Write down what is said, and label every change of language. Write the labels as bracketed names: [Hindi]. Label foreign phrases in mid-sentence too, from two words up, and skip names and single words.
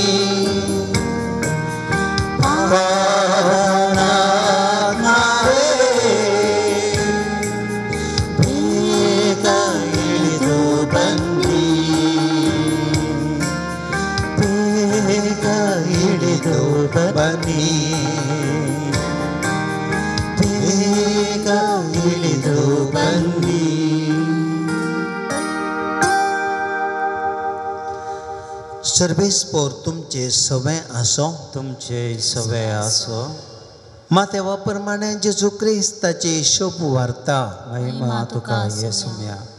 [Kannada] ಬೇಗ ಇಳಿದು ಬನ್ನಿ ಬೇಗ ಇಳಿದು ಬನ್ನಿ ಬೇಗ ಇಳಿದು ಬನ್ನಿ [Konkani] सर्वेस्पोर तुमचे सवय आसो तुमचे सवय आसो मातेवा प्रमाणे जेजू क्रिस्ताची शुभ वार्ता महिमा तुका येसुम्या